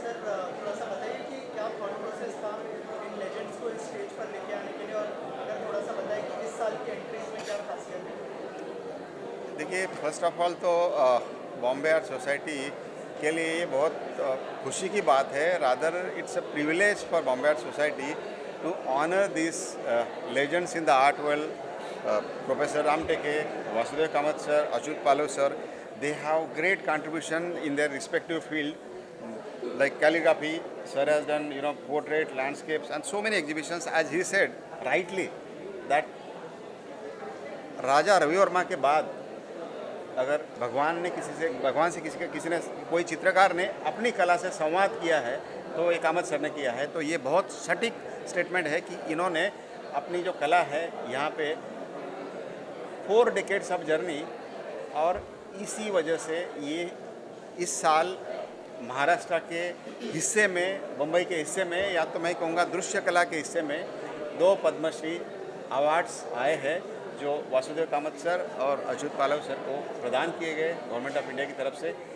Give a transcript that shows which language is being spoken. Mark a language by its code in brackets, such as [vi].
[hi] Sir थोड़ा सा बताइए कि क्या थॉट प्रोसेस था इन लेजेंड्स को इस स्टेज पर लेके आने के लिए, और अगर थोड़ा सा बताइए कि इस साल की एंट्रीज में क्या खासियत है? देखिए, [en] first of all [hi] तो बॉम्बे आर्ट सोसाइटी के लिए ये बहुत खुशी की बात है। [en] Rather it's a privilege for Bombay art society to honour this legends in the art world. Professor Ram Teke, Vasudev Kamath sir, Achyut Palo sir, they have great contribution in their respective field. Like calligraphy, sir has done, portrait, landscapes, and so many exhibitions. As he said rightly, that Raja Ravi Verma [hi] के बाद अगर भगवान से किसी ने कोई चित्रकार ने अपनी कला से संवाद किया है तो एक अहमद सर ने किया है। तो ये बहुत सटीक स्टेटमेंट है कि इन्होंने अपनी जो कला है यहाँ पे [en] 4 decades of journey, [hi] और इसी वजह से ये इस साल महाराष्ट्र के हिस्से में, मुंबई के हिस्से में, या तो मैं कहूँगा दृश्य कला के हिस्से में 2 पद्मश्री अवार्ड्स आए हैं जो वासुदेव कामत सर और अच्युत पालव सर को प्रदान किए गए गवर्नमेंट ऑफ इंडिया की तरफ से।